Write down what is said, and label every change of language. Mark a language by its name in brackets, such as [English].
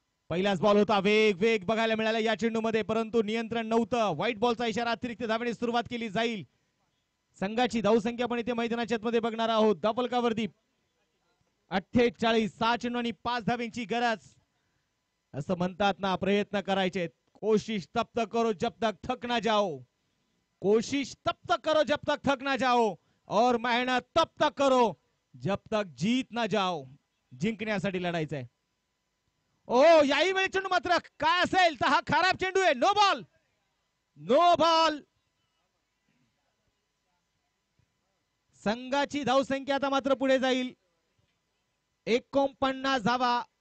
[Marathi] पहिलाच बॉल होता. वेग बघायला मिळाला या चेंडू मध्ये परंतु नियंत्रण नव्हतं. व्हाईट बॉलचा इशारा. अतिरिक्त धावेने सुरुवात केली जाईल. संघाची धावसंख्या पण इथे मैदानाच्या मध्ये बघणार आहोत. धावफलकावरती 48. 6 चेंडू आणि 5 धावेंची गरज. असं म्हणतात ना, प्रयत्न करायचे. [Hindi] कोशिश तब तक करो जब तक थक ना जाओ. कोशिश तब तक करो जब तक थक ना जाओ और मेहनत तब तक करो जब तक जीत ना जाओ. [Marathi] जिंकण्यासाठी लढायचंय. ओ याही वेळी चेंडू मात्र काय असेल तर हा खराब चेंडू आहे. [English] No ball, no ball. [Marathi] संघाची धावसंख्या आता मात्र पुढे जाईल. 49 धावा.